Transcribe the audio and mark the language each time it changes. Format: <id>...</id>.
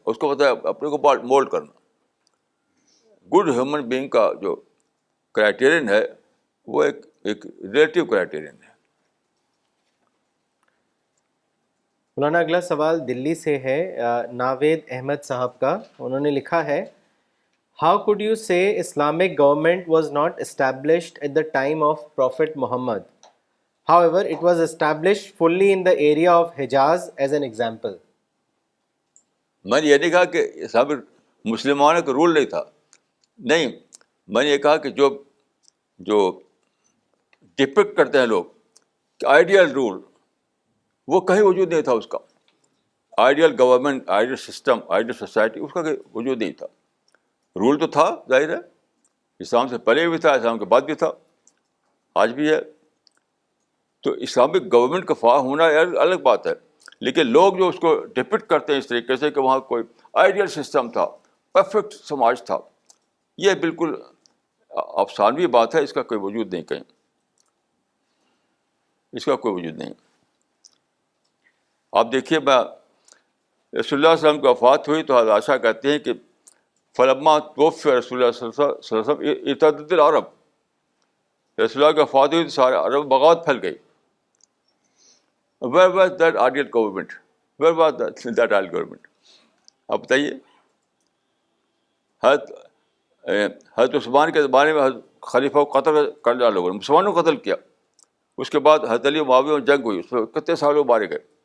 <ur>اس کو پتہ ہے اپنے کو مولڈ کرنا. گڈ ہیومن بینگ کا جو کرائٹیرین ہے وہ ایک ریلیٹیو کرائٹیرین ہے. مولانا اگلا سوال دلی سے ہے, ناوید احمد صاحب کا. انہوں نے لکھا ہے,</ur> <en>How could you say Islamic government was not established at the time of Prophet Muhammad? However, it was established fully in the area of Hijaz as an example.</en> <ur>میں نے یہ نہیں کہا کہ سب مسلمانوں کا رول نہیں تھا. نہیں, میں نے یہ کہا کہ جو ڈپکٹ کرتے ہیں لوگ کہ آئیڈیل رول, وہ کہیں وجود نہیں تھا اس کا. Ideal government, ideal system, ideal society, اس کا کوئی وجود نہیں تھا. رول تو تھا, ظاہر ہے, اسلام سے پہلے بھی تھا, اسلام کے بعد بھی تھا, آج بھی ہے. تو اسلامک گورنمنٹ کا فارم ہونا الگ بات ہے. لیکن لوگ جو اس کو ڈپکٹ کرتے ہیں اس طریقے سے کہ وہاں کوئی آئیڈیل سسٹم تھا, پرفیکٹ سماج تھا, یہ بالکل افسانوی بات ہے. اس کا کوئی وجود نہیں کہیں, اس کا کوئی وجود نہیں. آپ دیکھیے, میں رسول اللہ صلی اللہ علیہ وسلم کی وفات ہوئی تو حضرت عائشہ کہتے ہیں کہ</ur> <ar>فلما توفی رسول اللہ صلی اللہ علیہ وسلم ارتدت العرب,</ar> <ur>رسول اللہ کی وفات ہوئی تو سارے عرب بغاوت پھیل گئی.</ur> <en>Where was that ideal government? Where was that ideal government?</en> <ur>آپ بتائیے. حضرت عثمان کے زمانے میں خلیفہ کو قتل کر دیا لوگوں نے, مسلمانوں کو قتل کیا. اس کے بعد حضرت علی معاویہ میں جنگ ہوئی, اس میں کتنے سالوں مارے گئے.</ur>